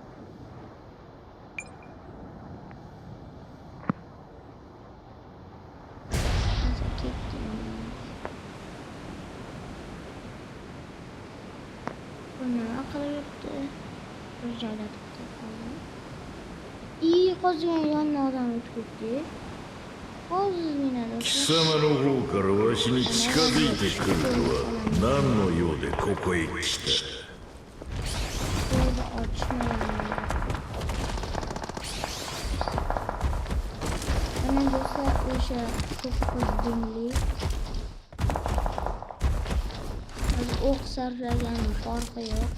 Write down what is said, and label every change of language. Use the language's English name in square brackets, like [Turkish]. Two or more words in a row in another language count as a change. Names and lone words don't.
[Uzbek] Buni qilyapti. Bir joyda to'xtab qoldim. Hozir yondan odam o'tib ketdi. Hozirgina [Japanese] 貴様の方からわしに近づいてくるとは何の用でここへ来た。 [Uzbek] Ana do'stlar, o'sha 9 dumlik o'q sarflaganning farqi yo'q.